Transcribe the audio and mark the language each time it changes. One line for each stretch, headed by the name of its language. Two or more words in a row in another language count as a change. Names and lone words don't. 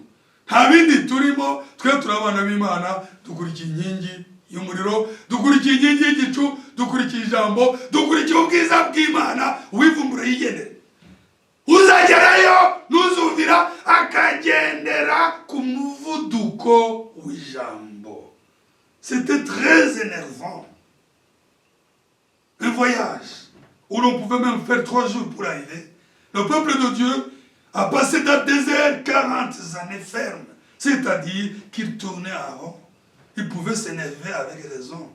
Kinyarwanda: Nta bindi turimo, twe turi abana b'Imana, dukurikiye inkingi y'umuriro, dukurikiye inkingi y'igicu, dukurikiye ijambo, dukurikiye ubwiza bw'Imana. Uwivumbura yigendere, uzagerayo nuzumvira akagendera ku muvuduko w'ijambo.
French: C'était très énervant. Un voyage où l'on pouvait même faire 3 jours pour arriver. Le peuple de Dieu a passé dans le désert 40 années fermes. C'est-à-dire qu'il tournait à rond. Il pouvait s'énerver avec raison.